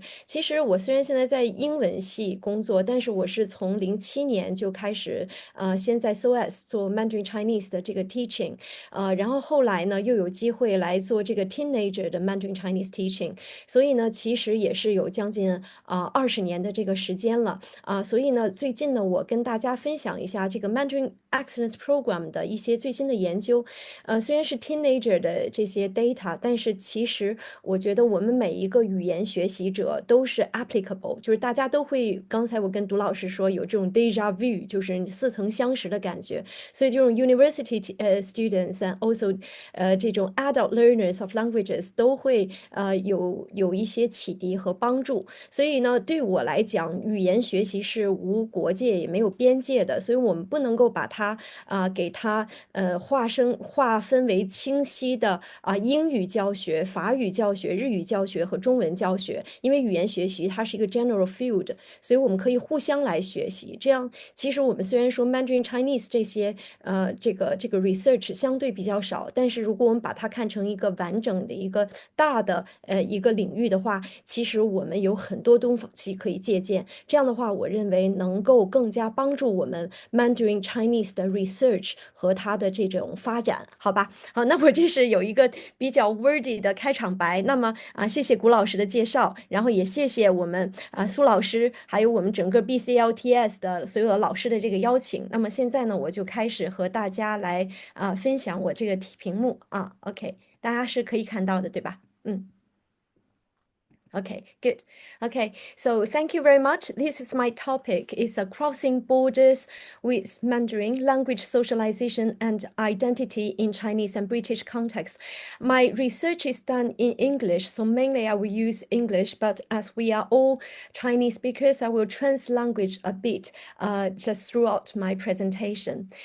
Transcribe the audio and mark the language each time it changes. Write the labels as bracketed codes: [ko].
[zh] 其实我虽然现在在英文系工作，但是我是从07年就开始，先在 SOS 做 Mandarin Chinese 的这个 teaching，然后后来呢又有机会来做这个 teenager 的 Mandarin Chinese teaching，所以呢，其实也是有将近20年的这个时间了所以呢，最近呢，我跟大家分享一下这个 Mandarin Excellence Program 的一些最新的研究。虽然是 teenager 的这些 data，但是其实我觉得我们每一个语言学习者都是 applicable，就是大家都会。刚才我跟杜老师说有这种 deja vu，就是似曾相识的感觉。所以这种 university students and also 这种 adult learners of languages 都会有一些启迪和帮助。所以呢，对我来讲，语言学习是无国界也没有边界的，所以我们不能够把它给它划分为清晰的英语教学、法语教学、日语教学和中文教学，因为语言学习它是一个 general field，所以我们可以互相来学习。这样，其实我们虽然说 Mandarin Chinese 这些这个 research 相对比较少，但是如果我们把它看成一个完整的一个大的一个领域的话，其实我们有很多东西可以借鉴。这样的话，我认为能够更加帮助我们 Mandarin Chinese 的 research 和它的这种发展，好吧？好，那我这是有一个比较 wordy 的开场白。那么谢谢谷老师的介绍，然后也谢谢我们苏老师，还有我们整个 BCLTS 的所有的老师的这个邀请。那么现在呢，我就开始和大家来分享我这个屏幕OK，大家是可以看到的，对吧？ [en] Okay, good. Okay, so thank you very much. This is my topic. It's a crossing borders with Mandarin, language socialization and identity in Chinese and British context. My research is done in English, so mainly I will use English, but as we are all Chinese speakers, I will language a bit just throughout my presentation.